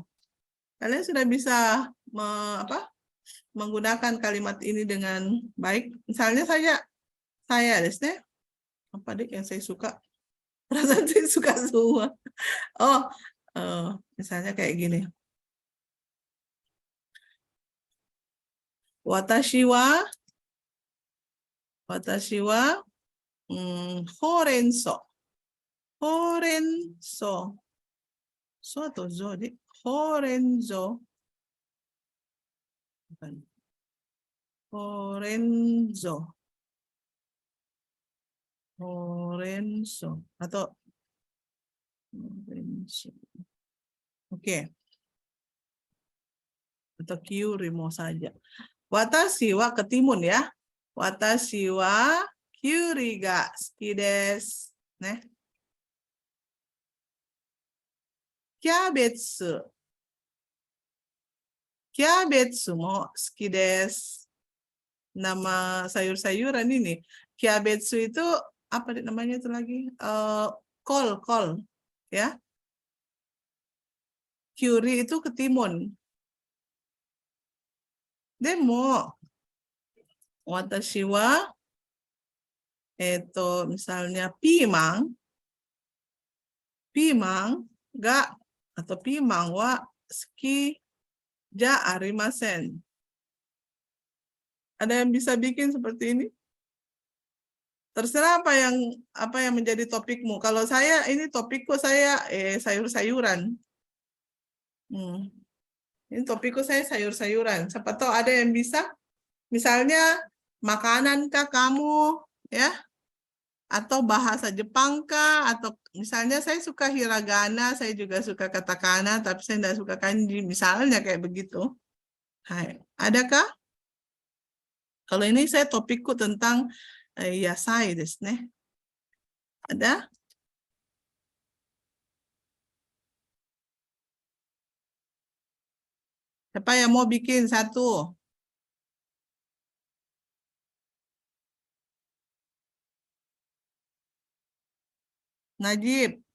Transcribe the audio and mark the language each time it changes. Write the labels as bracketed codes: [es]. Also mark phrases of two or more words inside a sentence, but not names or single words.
[id] Kalian sudah bisa menggunakan kalimat ini dengan baik. Misalnya saya desne, apa deh yang saya suka? Perasaan saya suka semua. Oh, misalnya kayak gini. [ja] 私はほうれん草. [id] Horenso. So atau zo deh. Horenzo. Bukan. [ja] ほうれん草。ほうれん草. [id] Atau Horenzo. Oke. Atau kyuri mau saja. [ja] 私は [id] ketimun ya. [ja] 私はきゅうりが好きです. ね? Kyabetsu. キャベツも好きです. [id] Nama sayur-sayuran ini. Kyabetsu itu apa namanya itu lagi? Kol ya. Kyuri itu ketimun. [ja] でも私は misalnya ピーマンが atau ピーマンは好きじゃありません. [id] Ada yang bisa bikin seperti ini? Terserah apa yang menjadi topikmu. Kalau saya ini topikku saya sayur-sayuran. Ini topikku saya sayur-sayuran. Siapa tahu ada yang bisa. Misalnya makanan kah kamu ya? Atau bahasa Jepang kah? Atau misalnya saya suka hiragana, saya juga suka katakana, tapi saya tidak suka kanji. Misalnya kayak begitu. Hai, adakah? Kalau ini saya topikku tentang [ja] 野菜ですね. [id] Ada? Siapa yang mau bikin satu? Najib.